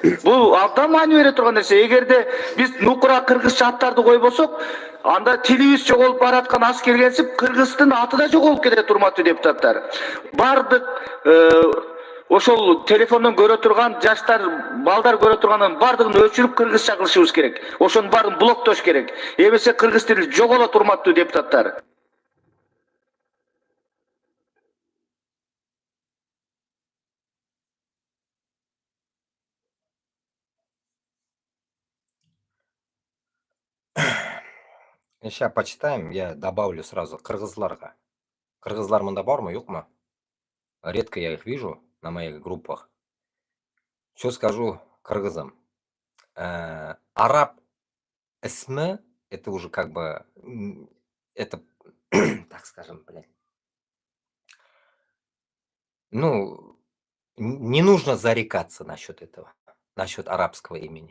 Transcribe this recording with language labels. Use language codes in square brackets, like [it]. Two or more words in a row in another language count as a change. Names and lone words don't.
[ky] Бул абдан маани бере турган нерсе. Эгерде биз нукура кыргызча аттарды койбосок, анда тилибиз жоголуп бараткан аз келгенсип кыргыздын аты да жоголуп кетет, урматтуу депутаттар. Бардык ошол телефондон көрө турган жаштар, балдар көрө турганын бардыгын өчүрүп кыргызча кылышыбыз керек. Ошонун баарын блоктош керек. Эмесе кыргыз тили жоголот, урматтуу депутаттар. [ru] Сейчас почитаем, я добавлю сразу кыргызларга. [tt] Кыргызлар мында бармы, юкмы? [ru] Редко я их вижу на моих группах. Что скажу кыргызам? [tt] Араб исмы, [ru] это уже как бы, это, так скажем, блядь. Ну, не нужно зарекаться насчет этого, насчет арабского имени.